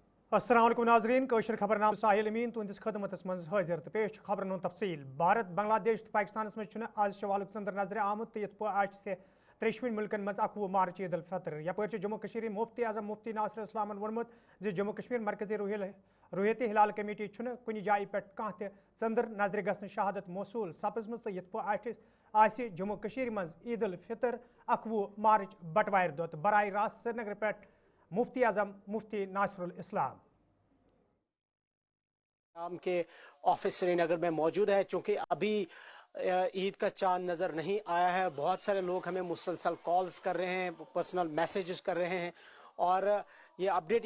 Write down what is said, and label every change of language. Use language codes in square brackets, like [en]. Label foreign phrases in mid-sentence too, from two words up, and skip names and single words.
[ks] अस्सलाम वालेकुम नाज़रीन कौशर खबरनाम साहिल अमीन तुंदिस खदमतस मज हाजिर तो पेश खबरन तफसील भारत बांग्लादेश तो पाकिस्तान मज आज शवाल अंदर नजर आमुत ये आज से त्रेशवन मुल्कन मज 21 मार्च ईद अल फितर यपर जम्मू कश्मीर मुफ्ती आजम मुफ्ती नासिर इस्लामन वोनमुत जे जम्मू कश्मीर मरकजी रुहयत हिलाल कमेटी कुन जाय पे कह चंदर नजर गसन शहादत मौसूल सपजम तो ये आज जम्मू कश्मीर मज ईद अल फितर 21 मार्च बटवार दो तो बराह रास्त श्रीनगर पे मुफ्ती आजम मुफ्ती नासिरुल इस्लाम [hi] नाम के ऑफिस श्रीनगर में मौजूद है। चूंकि अभी ईद का चांद नज़र नहीं आया है, बहुत सारे लोग हमें मुसलसल कॉल्स कर रहे हैं, पर्सनल मैसेजेस कर रहे हैं और ये अपडेट